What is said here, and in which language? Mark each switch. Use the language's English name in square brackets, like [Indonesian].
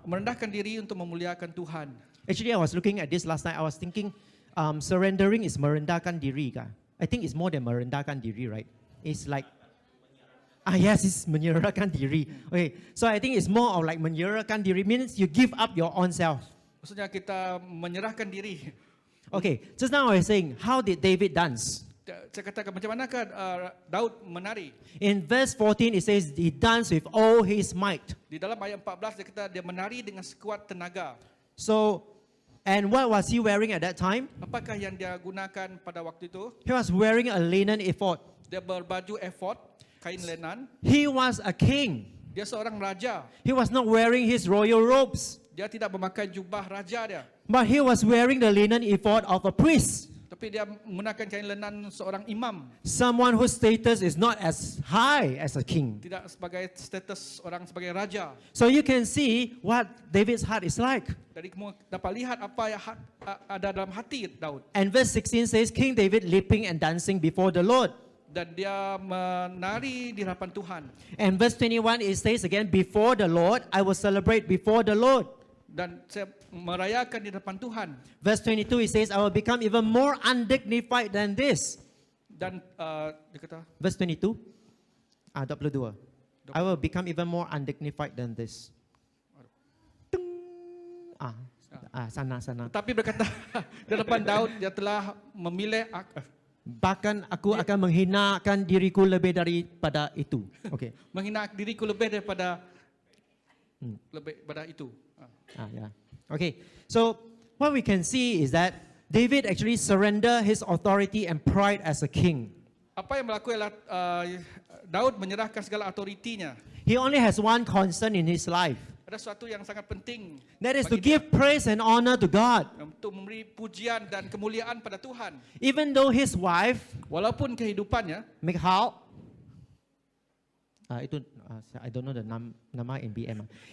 [Malay] merendahkan diri untuk memuliakan Tuhan. [English] Actually, I was looking at this last night. I was thinking, surrendering is [Malay] merendahkan diri, kah? [English] I think it's more than [Malay] merendahkan diri, [English] right? It's like, yes, it's [Malay] menyerahkan diri. [English] Okay, so I think it's more of like [Malay] menyerahkan diri [English] means you give up your own self. [Malay] Maksudnya kita menyerahkan diri. [English] Okay, just now I was saying, how did David dance? [Malay] Saya katakan macam manakah Daud menari? [English] In verse 14, it says he danced with all his might. [Malay] Di dalam ayat 14 dia kata dia menari dengan sekuat tenaga. [English] So, and what was he wearing at that time? [Malay] Apakah yang dia gunakan pada waktu itu? [English] He was wearing a linen ephod. [Malay] Dia berbaju ephod, kain lenan. [English] He was a king. [Malay] Dia seorang raja. [English] He was not wearing his royal robes, [Malay] Dia tidak memakai jubah raja dia. [English] but he was wearing the linen ephod of a priest. [Malay] Tapi dia menggunakan kain lenan seorang imam, [English] someone whose status is not as high as a king. [Malay] tidak sebagai status orang sebagai raja. [English] So you can see what David's heart is like. [Malay] Jadi kamu dapat lihat apa yang ada dalam hati Daud. [English] And verse 16 says, King David leaping and dancing before the Lord. [Malay] Dan dia menari di hadapan Tuhan. [English] And verse 21 it says again, before the Lord, I will celebrate before the Lord. [Malay] Dan saya merayakan di depan Tuhan. [English] Verse 22 it says, I will become even more undignified than this. [Malay] Dan dia kata, [English] Verse 22, 22. I will become even more undignified than this. [Malay] Tung. Sana. tetapi berkata di depan Daud, dia telah memilih Bahkan aku akan menghinakan diriku lebih daripada itu. Okay. menghina diriku lebih daripada itu. Yeah. Okay. [English] So what we can see is that David actually surrender his authority and pride as a king. [Malay] Apa yang berlaku ialah Daud menyerahkan segala autoritinya. [English] He only has one concern in his life. [Malay] Ada sesuatu yang sangat penting. [English] That is to [Malay] bagi dia, [English] give praise and honor to God. [Malay] untuk memberi pujian dan kemuliaan pada Tuhan. [English] Even though his wife, [Malay] Walaupun kehidupannya, [English] Michal, I don't know the nama in BM.